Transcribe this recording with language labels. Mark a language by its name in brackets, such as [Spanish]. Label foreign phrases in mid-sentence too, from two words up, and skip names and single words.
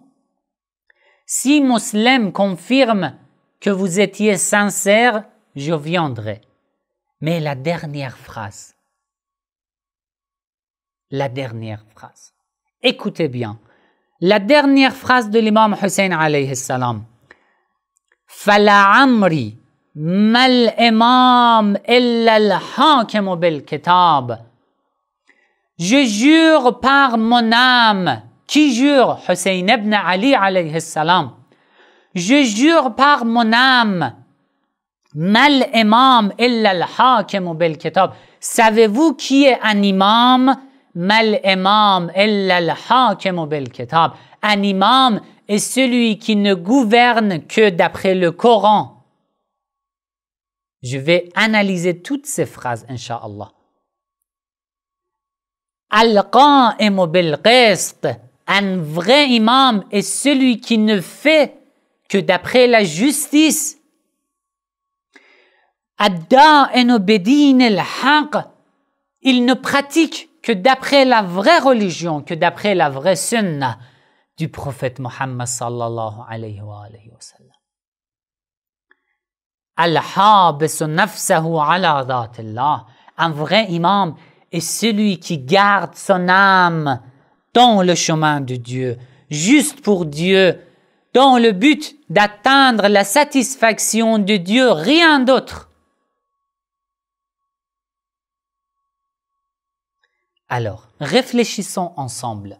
[French] Si Muslim confirme que vous étiez sincère, je viendrai. Mais la dernière phrase, écoutez bien, la dernière phrase de l'imam Hussein [Arabic] عليه السلام, فلعمري ما الإمام إلا الحاكم بالكتاب. [French] Je jure par mon âme. Qui jure? Hussein ibn Ali [Arabic] عليه السلام. [French] Je jure par mon âme. [Arabic] ما الإمام إلا الحاكم بالكتاب. [French] Savez-vous qui est un imam? [Arabic] ما الإمام إلا الحاكم بالكتاب. [French] Un imam est celui qui ne gouverne que d'après le Coran. Je vais analyser toutes ces phrases, Inch'Allah. [Arabic] القائم بالقسط. [French] Un vrai imam est celui qui ne fait que d'après la justice. [Arabic] الدائن بدين الحق. [French] Il ne pratique que d'après la vraie religion, que d'après la vraie sunnah du prophète Muhammad [Arabic] صلى الله عليه وسلم. الحابس نفسه على ذات الله. [French] Un vrai imam est celui qui garde son âme dans le chemin de Dieu, juste pour Dieu, dans le but d'atteindre la satisfaction de Dieu, rien d'autre. Alors, réfléchissons ensemble.